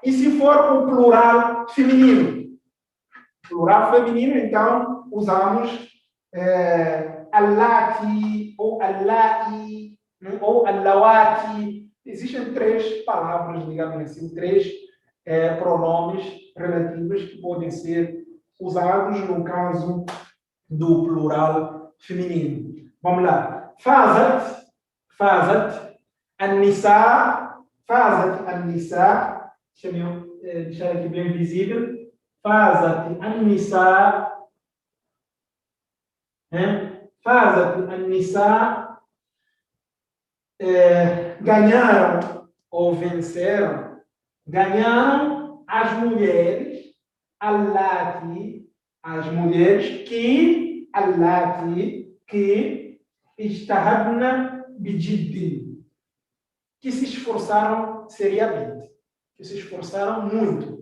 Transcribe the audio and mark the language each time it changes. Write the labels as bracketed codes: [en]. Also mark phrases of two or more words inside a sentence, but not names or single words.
[pt] E se for o plural feminino? Plural feminino, então, usamos allati, ou allai, ou allawati. Existem 3 palavras, digamos assim, 3 pronomes relativos que podem ser usados no caso do plural feminino. Vamos lá. [ar] فازت النساء, [pt] deixa eu deixar aqui bem visível. [ar] فازت النساء, [pt] ganharam ou venceram, ganharam as mulheres, allati, as mulheres que [ar] اجتهدن بجد, [pt] que se esforçaram seriamente, que se esforçaram muito.